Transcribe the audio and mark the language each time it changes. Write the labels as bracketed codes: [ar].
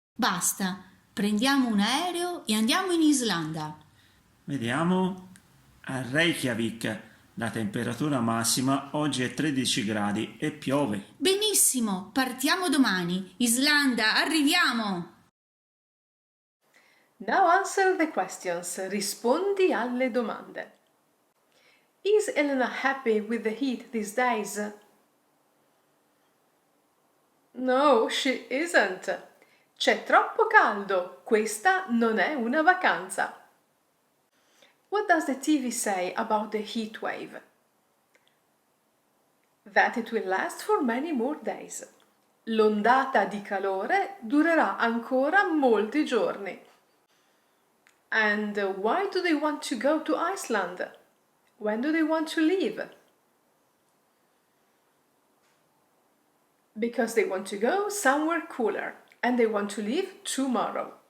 [it] Basta, prendiamo un aereo e andiamo in Islanda. Vediamo. A Reykjavik la temperatura massima oggi è 13 gradi e piove. Benissimo, partiamo domani. Islanda, arriviamo! [en] Now answer the questions. [it] Rispondi alle domande. [en] Is Elena happy with the heat these days? No, she isn't. [it] C'è troppo caldo. Questa non è una vacanza. [en] What does the TV say about the heat wave? That it will last for many more days. [it] L'ondata di calore durerà ancora molti giorni. [en] And why do they want to go to Iceland? When do they want to leave? Because they want to go somewhere cooler and they want to leave tomorrow.